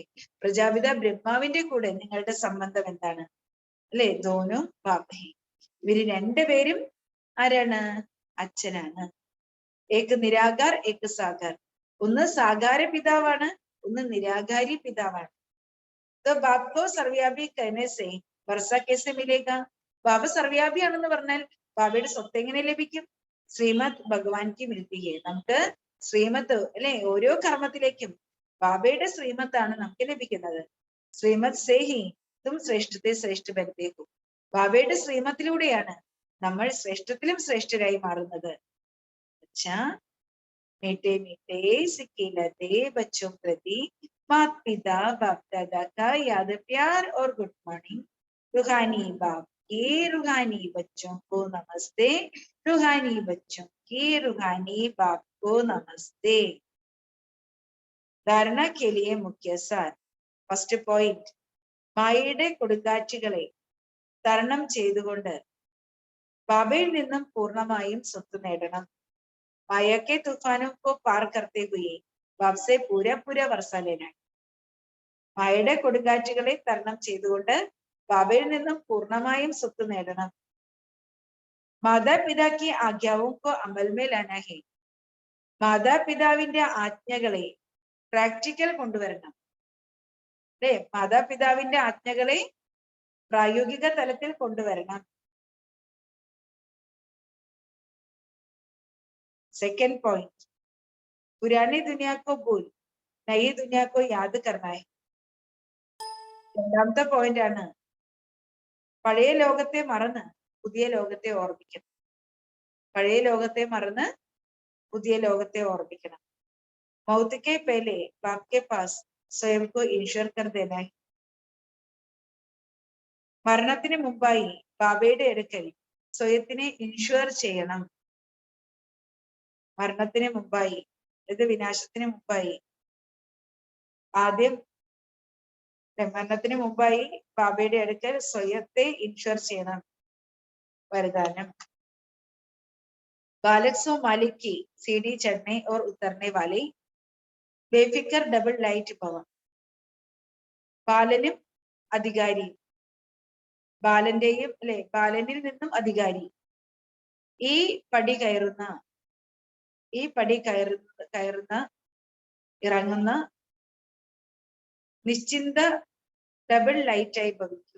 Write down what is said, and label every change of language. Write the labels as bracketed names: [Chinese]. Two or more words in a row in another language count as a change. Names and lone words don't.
[Malayalam] പ്രജാപിത ബ്രഹ്മാവിന്റെ കൂടെ നിങ്ങളുടെ സംബന്ധം എന്താണ്? അല്ലെ, [Hindi] दोनों बाप है. [Malayalam] ഇവര് രണ്ടുപേരും ആരാണ്? [Hindi] അച്ഛനാണ്. एक निराकार एक साकार. [Malayalam] ഒന്ന് സാകാര പിതാവാണ്, ഒന്ന് നിരാകാരി പിതാവാണ്. [Hindi] तो बाप को सर्वव्यापी कहने से वर्षा कैसे मिलेगा? [Malayalam] ബാബ സർവ്യാപിയാണെന്ന് പറഞ്ഞാൽ ബാബയുടെ സ്വത്ത് എങ്ങനെ ലഭിക്കും? [Hindi] श्रीमत भगवान की मिलती है. [Malayalam] നമുക്ക് ശ്രീമത്ത്, അല്ലെ, ഓരോ കർമ്മത്തിലേക്കും ബാബയുടെ ശ്രീമത്താണ് നമുക്ക് ലഭിക്കുന്നത്. [Hindi] श्रीमत से ही तुम श्रेष्ठते श्रेष्ठ बनते हो. [Malayalam] ബാബയുടെ ശ്രീമത്തിലൂടെയാണ് നമ്മൾ ശ്രേഷ്ഠത്തിലും ശ്രേഷ്ഠരായി മാറുന്നത്. അച്ഛാ, [Hindi] मीठे मीठे सिक्के लदे बच्चों प्रति माता पिता बाप दादा का याद प्यार और [English] good morning. [Hindi] रूहानी बाप के रूहानी बच्चों को नमस्ते. रूहानी बच्चों के रूहानी बाप को नमस्ते. ധാരണ के लिए मुख्य सार. [English] first point, [Malayalam] മായയുടെ കൊടുങ്കാറ്റുകളെ തരണം ചെയ്തുകൊണ്ട് ബാബയിൽ നിന്നും പൂർണ്ണമായും സ്വത്ത് നേടണം. [Hindi] माया के तूफानों को पार करते हुए बाप से पूरा पूरा वर्षा लेना. [Malayalam] മായയുടെ കൊടുങ്കാറ്റുകളെ തരണം ചെയ്തുകൊണ്ട് ബാബയിൽ നിന്നും പൂർണ്ണമായും സ്വത്ത് നേടണം. [Hindi] മാതാപിതാ की आज्ञाओं को अमल में लाना है. [Malayalam] മാതാപിതാവിന്റെ ആജ്ഞകളെ പ്രാക്ടിക്കൽ കൊണ്ടുവരണം. അല്ലെ, മാതാപിതാവിന്റെ ആജ്ഞകളെ പ്രായോഗിക തലത്തിൽ കൊണ്ടുവരണം. [English] second point, [Hindi] पुरानी दुनिया को भूल नई दुनिया को याद करना है. [Malayalam] രണ്ടാമത്തെ പോയിന്റ് ആണ്, പഴയ ലോകത്തെ മറന്ന് പുതിയ ലോകത്തെ ഓർമ്മിക്കണം. പഴയ ലോകത്തെ മറന്ന് പുതിയ ലോകത്തെ ഓർമ്മിക്കണം. [Hindi] मौत के पहले बाप के पास स्वयं को इंश्योर कर देना है. [Malayalam] മരണത്തിന് മുമ്പായി ബാബയുടെ അടുക്കൽ സ്വയത്തിനെ ഇൻഷുർ ചെയ്യണം. മരണത്തിന് മുമ്പായി, ഇത് വിനാശത്തിന് മുമ്പായി, ആദ്യം മരണത്തിന് മുമ്പായി ബാബയുടെ അടുക്കൽ സ്വയത്തെ ഇൻഷുർ ചെയ്യണം. [Hindi] वरदानम. बालक सो मालिक की सीढ़ी चढ़ने और उतरने वाले बेफिक्र [English] double light [Hindi] भव. [Malayalam] ബാലനും അധികാരിയും, ബാലന്റെയും, അല്ലെ, ബാലനിൽ നിന്നും അധികാരി, ഈ പടി കയറുന്ന ഇറങ്ങുന്ന നിശ്ചിന്ത [English] double light [Malayalam] ഭവിക്കൂ.